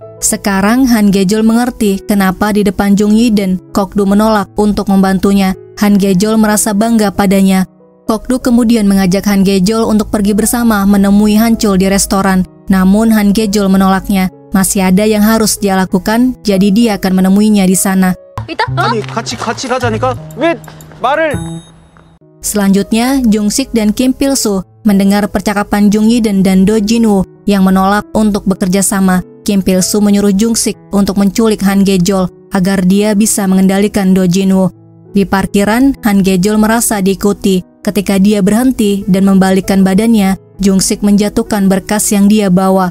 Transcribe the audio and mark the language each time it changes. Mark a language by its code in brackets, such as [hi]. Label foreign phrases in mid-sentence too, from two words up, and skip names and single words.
[id] Sekarang Han Ge-jol mengerti kenapa di depan Jung Yi-deun Kok-du menolak untuk membantunya. Han Ge-jol merasa bangga padanya. Kok-du kemudian mengajak Han Ge-jol untuk pergi bersama menemui Hancul di restoran. Namun Han Ge-jol menolaknya. Masih ada yang harus dia lakukan, jadi dia akan menemuinya di sana. [ko] 아니 같이 가자니까 왜 말을? [id] Selanjutnya, Jung Sik dan Kim Pil-soo mendengar percakapan Jung Yi-deun dan Do Jin-woo yang menolak untuk bekerja sama. Kim Pil-soo menyuruh Jung Sik untuk menculik Han Ge-jol agar dia bisa mengendalikan Do Jin-woo. Di parkiran, Han Ge-jol merasa diikuti. Ketika dia berhenti dan membalikkan badannya, Jung Sik menjatuhkan berkas yang dia bawa.